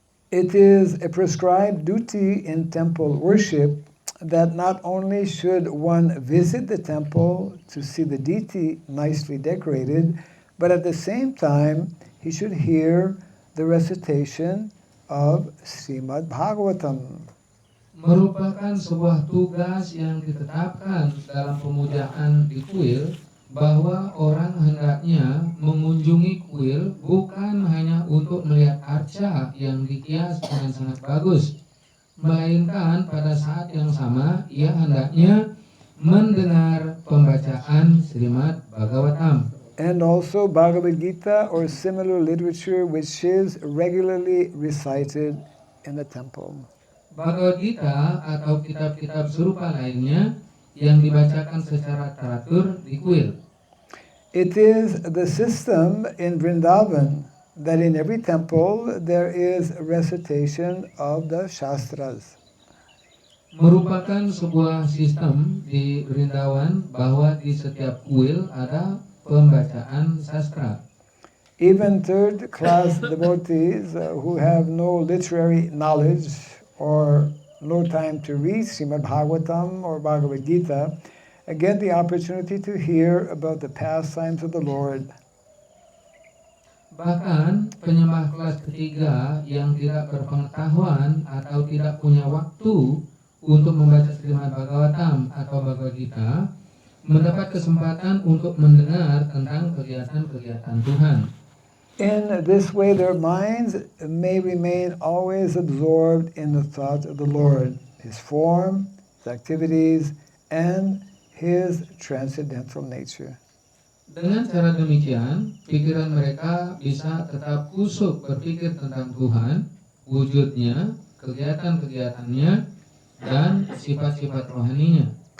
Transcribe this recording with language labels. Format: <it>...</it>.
<en>It is a prescribed duty in temple worship that not only should one visit the temple to see the deity nicely decorated, but at the same time he should hear the recitation of Srimad Bhagavatam.</en> <id>Merupakan sebuah tugas yang ditetapkan dalam pemujaan di kuil, bahwa orang hendaknya mengunjungi kuil bukan hanya untuk melihat arca yang dihias dengan sangat bagus, melainkan pada saat yang sama ia hendaknya mendengar pembacaan Srimad Bhagavatam.</id> <en>And also Bhagavad Gita or similar literature which is regularly recited in the temple.</en> <id>Bhagavad Gita atau kitab-kitab serupa lainnya yang dibacakan secara teratur di kuil.</id> <en>It is the system in Vrindavan that in every temple there is a recitation of the Shastras.</en> <id>Merupakan sebuah sistem di Vrindavan bahwa di setiap kuil ada pembacaan sastra.</id> <en>Even third-class devotees who have no literary knowledge or no time to read Srimad Bhagavatam or Bhagavad Gita get the opportunity to hear about the pastimes of the Lord.</en> <id>Bahkan penyembah kelas ketiga yang tidak berpengetahuan atau tidak punya waktu untuk membaca Srimad Bhagavatam atau Bhagavad Gita mendapat kesempatan untuk mendengar tentang kegiatan-kegiatan Tuhan.</id> <en>In this way their minds may remain always absorbed in the thought of the Lord, His form, His activities, and His transcendental nature.</en> <id>Dengan cara demikian, pikiran mereka bisa tetap kusuk berpikir tentang Tuhan, wujudnya, kegiatan-kegiatannya, dan sifat-sifat rohaninya.</id>